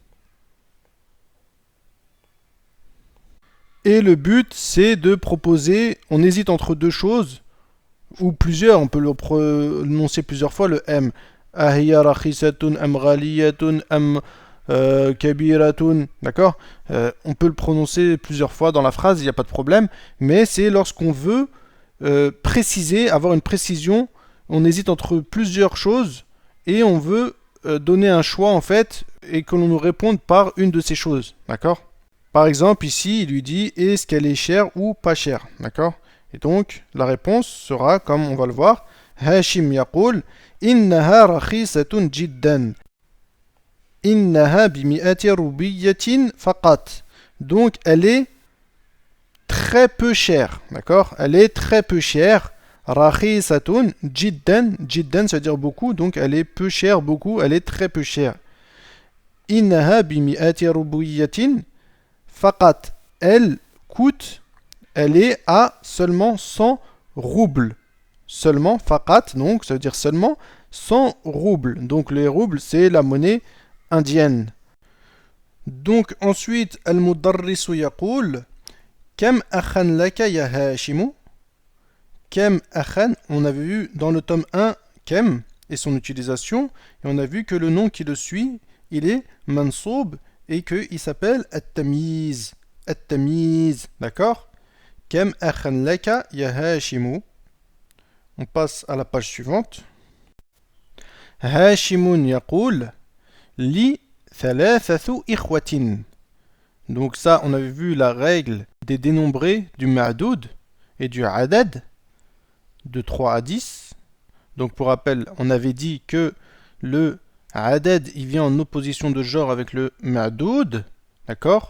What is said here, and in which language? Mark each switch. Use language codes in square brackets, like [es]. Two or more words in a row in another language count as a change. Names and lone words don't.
[fr] Et le but, c'est de proposer, on hésite entre deux choses, ou plusieurs, on peut le prononcer plusieurs fois, le M. [ar] أهي رخيصة أم غالية أم كبيرة. [fr] D'accord? On peut le prononcer plusieurs fois dans la phrase, il n'y a pas de problème, mais c'est lorsqu'on veut préciser, avoir une précision. On hésite entre plusieurs choses et on veut donner un choix en fait et que l'on nous réponde par une de ces choses. D'accord? Par exemple, ici, il lui dit est-ce qu'elle est chère ou pas chère? D'accord? Et donc, la réponse sera, comme on va le voir, [ar] هاشم يقول إنها رخيصة جدا. إنها بمئة روبية فقط. [fr] Donc, elle est très peu chère. D'accord? Elle est très peu chère. [ar] رخيصة جدا. [fr] Jiddan, ça veut dire beaucoup. Donc, elle est peu chère, beaucoup. Elle est très peu chère. [ar] إنها بمئة روبية فقط. [fr] Elle coûte, elle est à seulement 100 roubles. Seulement, faqat, donc ça veut dire seulement 100 roubles. Donc les roubles, c'est la monnaie indienne. Donc ensuite, [ar] المدرس يقول كم أخا لك يا هاشم. كم أخا, [fr] on avait vu dans le tome 1 kam et son utilisation, et on a vu que le nom qui le suit, il est mansoub et qu'il s'appelle at-tamiz. At-tamiz, d'accord? [ar] كم أخا لك يا هاشم. [fr] On passe à la page suivante. [ar] هاشم يقول لي ثلاثة إخوة. [fr] Donc ça, on avait vu la règle des dénombrés du ma'doud et du adad de 3 à 10. Donc pour rappel, on avait dit que le adad, il vient en opposition de genre avec le ma'doud. D'accord?